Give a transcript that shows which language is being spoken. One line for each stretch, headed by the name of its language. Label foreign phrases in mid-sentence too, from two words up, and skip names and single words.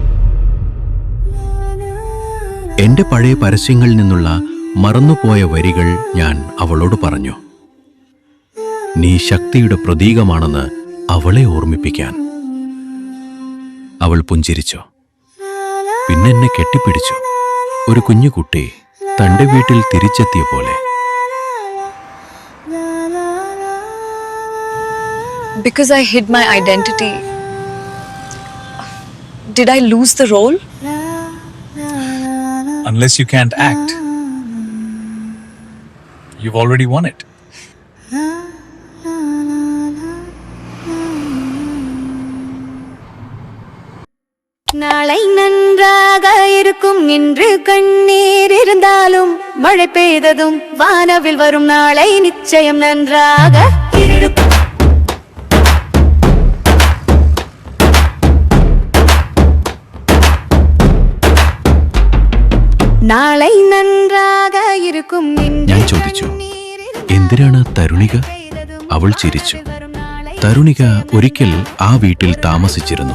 Malayalam: എൻ്റെ പഴയ പരസ്യങ്ങളിൽ നിന്നുള്ള മറന്നുപോയ വരികൾ ഞാൻ അവളോട് പറഞ്ഞു. നീ ശക്തിയുടെ പ്രതീകമാണെന്ന് അവളെ ഓർമ്മിപ്പിക്കാൻ. അവൾ പുഞ്ചിരിച്ചു. പിന്നെ എന്നെ കെട്ടിപ്പിടിച്ചു. ഒരു കുഞ്ഞുകുട്ടി തൻ്റെ വീട്ടിൽ തിരിച്ചെത്തിയ പോലെ.
English: Because I hid my identity, did I lose the role? Unless you can't act, you've already won it.
Tamil: நாளை நன்றாக இருக்கும் என்று கண்ணீர் இருந்தாலும் மழை பெய்ததும் வானவில் வரும் நாளை நிச்சயம் நன்றாக இருக்கும். നാളെ നன்றாக இருக்கும்.
Malayalam: ഞാൻ ചോദിച്ചു, എന്തിനാണ് തരുണിക? അവൾ ചിരിച്ചു. തരുണിക ഒരിക്കൽ ആ വീട്ടിൽ താമസിച്ചിരുന്നു.